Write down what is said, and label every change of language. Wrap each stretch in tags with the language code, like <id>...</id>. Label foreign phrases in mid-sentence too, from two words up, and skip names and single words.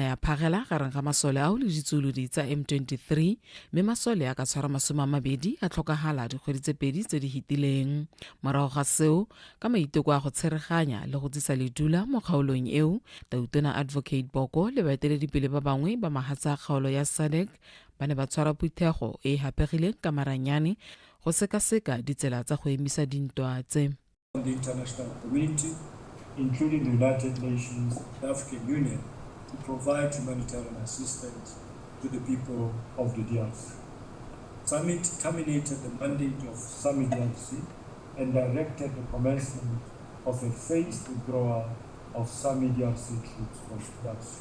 <tn>ya phagela gareng ga masole ao le ditsolodi tsa M23 mme masole a ka tshwara masomamabedi a tlhokagala dikgwedi tse pedi tse di hitileng morago ga seo ka maiteko a go tshereganya le go tsisa ledula mo kgaolong eo tautona advocate Boko le baeteledipele ba bangwe ba mahatsa kgaolo ya SADC ba ne ba tshwara phuthego e hapegileng ka maranyane go sekaseka ditsela tsa go emisa dintwa tse.</tn> <en>The international community, including the United Nations, the African Union, to provide humanitarian assistance to the people of the DRC. Summit terminated the mandate of Summit DRC and directed the commencement of a phased withdrawal of Summit DRC troops from DRC.</en>